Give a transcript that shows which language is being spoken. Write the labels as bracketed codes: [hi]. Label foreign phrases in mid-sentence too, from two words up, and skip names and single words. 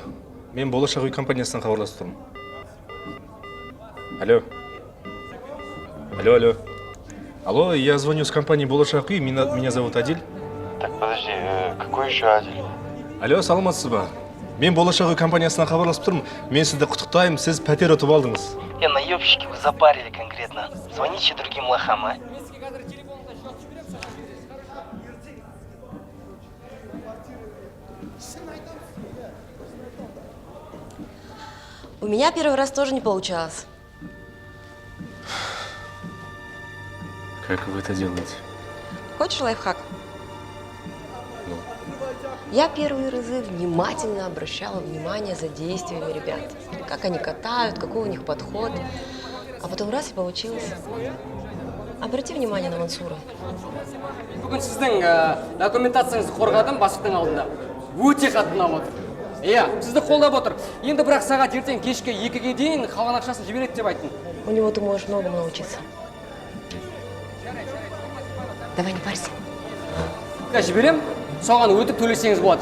[kk] Мен болашақ үй компаниясынан хабарласып тұрмын. [ru] Алло. Алло, я звоню с компании «Болашақ үй», меня зовут Адиль. Так, подожди. подожди, какой еще Адиль? Алло, [kk] саламатсыз ба? Мен болашақ үй компаниясынан хабарласып тұрмын. Мен сізді құттықтаймын, сіз пәтер ұтып алдыңыз. [ru] Наебщики, вы запарили конкретно. Звоните другим лохам, а? У меня первый раз тоже не получалось. Как вы это делаете? Хочешь лайфхак? Ну. Я первые разы внимательно обращала внимание за действиями ребят. Как они катают, какой у них подход. А потом раз и получилось. Обрати внимание на Мансура. [kk] Бүгін сіздің документацияңызды қорғадым бастықтың алдында. Өте қатты ұнап отыр. Иә, сізді қолдап отыр. Енді бірақ сағат ертең кешке 2-ге дейін қалған ақшасын жібереді деп айттым. [ru] У него ты можешь многому научиться. Давай не парься. [kk] Жіберем, соған өтіп төлесеңіз болады.